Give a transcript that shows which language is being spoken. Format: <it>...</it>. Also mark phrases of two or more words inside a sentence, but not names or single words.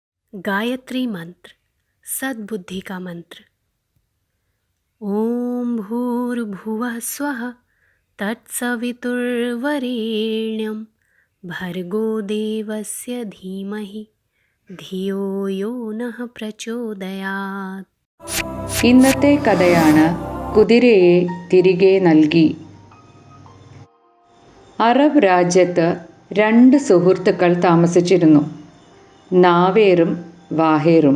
<hi>गायत्री मंत्र, सद्बुद्धि का मंत्र।</hi> <sa>ओम भूर्भुवः स्वः तत्सवितुर्वरेण्यं भर्गो देवस्य धीमहि धियो यो नः प्रचोदयात्.</sa> <ml>ഇന്നത്തെ കഥയാണ് കുതിരയെ തിരികെ നൽകി. അറബ് രാജ്യത്ത് 2 സുഹൃത്തുക്കൾ താമസിച്ചിരുന്നു, നാവേറും വാഹേറും.</ml>